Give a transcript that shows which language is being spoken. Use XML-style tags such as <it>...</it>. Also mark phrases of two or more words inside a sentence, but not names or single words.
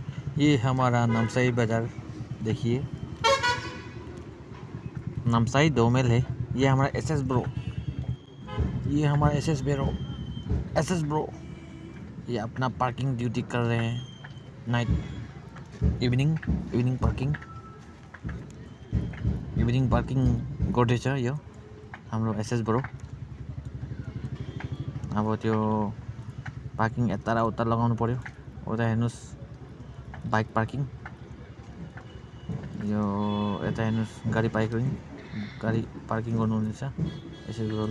<hi>ये हमारा नामसाई बाजार देखिए, नामसाई डोमेल है। ये हमारा एसएस ब्रो, ये हमारा एसएस ब्रो ये अपना पार्किंग ड्यूटी कर रहे हैं।</hi> <en>night evening parking</en> <ne>गर्दैछ यो हाम्रो एसएस ब्रो। अब त्यो पार्किङ यता र उता लगाउनु पर्यो। उता हेर्नुस् बाइक पार्किङ, यो यता हेर्नुस् गाडी पार्किङ गर्नुहुनेछ एसएस ब्रोले।</ne>